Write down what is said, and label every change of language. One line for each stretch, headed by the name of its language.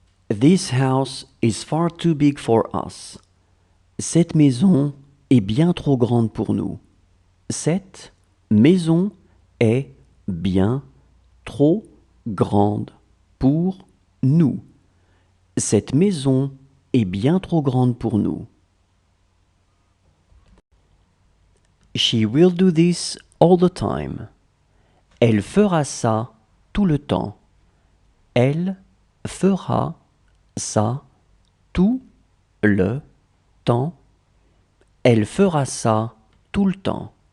English: This house is far too big for us.
French: Cette maison est bien trop grande pour nous. Cette maison est bien trop grande pour nous. Cette maison est bien trop grande pour nous.
English: She will do this all the time.
French: Elle fera ça tout le temps. Elle fera ça tout le temps. Elle fera ça tout le temps.